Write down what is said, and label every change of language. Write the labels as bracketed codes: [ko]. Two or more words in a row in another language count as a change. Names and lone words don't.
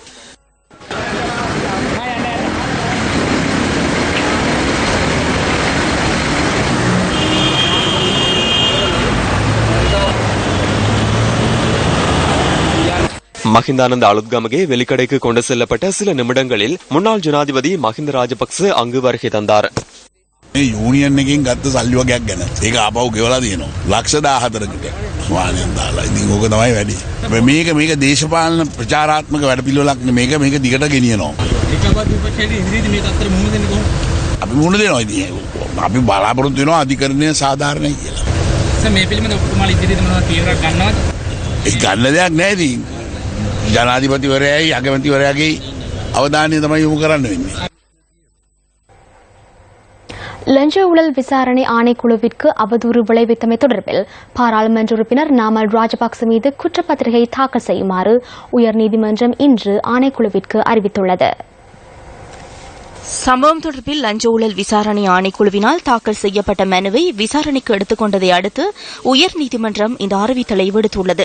[ta] மஹிந்தானந்த அலுத்கமகே வெளிக்கடைக்கு கொண்டு செல்லப்பட்ட சில நிமிடங்களில் முன்னாள் ஜனாதிபதி மஹிந்த ராஜபக்ச அங்கு வருகை தந்தார். [si] யூனியன் ගත්ත සල්ලි වගේක් ගැන ඒක ආපහු ගෙවලා තියෙනවා ලක්ෂ 14කට ස්වාමීන් දාලා ඉතින් ඕක තමයි වැඩි මේක දේශපාලන ප්‍රචාරාත්මක වැඩපිළිවෙලක් මේක දිගට ගෙනියනවා අපි මුණ දෙනවා ඉතින් අපි බලාපොරොත්තු වෙනවා අධිකරණය සාධාරණයි කියලා මේ පිළිබඳව ඔබතුමාලා ඉදිරියට මොනවද තීරණයක් ගන්නවද ඒ ගන්න දෙයක් නැහැ ඉතින් ජනාධිපතිවරයායි අගමැතිවරයාගේ අවධානය තමයි යොමු කරන්න වෙන්නේ. [ta] லஞ்ச ஊழல் விசாரணை ஆணைக்குழுவிற்கு அவதூறு விளைவித்தமை தொடர்பில் பாராளுமன்ற உறுப்பினர் நாமல் ராஜபக்ச மீது குற்றப்பத்திரிகை தாக்கல் செய்யுமாறு உயர்நீதிமன்றம் இன்று ஆணைக்குழுவிற்கு அறிவித்துள்ளது. சம்பவம் தொடர்பில் லஞ்ச ஊழல் விசாரணை ஆணைக்குழுவினால் தாக்கல் செய்யப்பட்ட மனுவை விசாரணைக்கு எடுத்துக் கொண்டதை அடுத்து உயர்நீதிமன்றம் இந்த அறிவித்தலை விடுத்துள்ளது.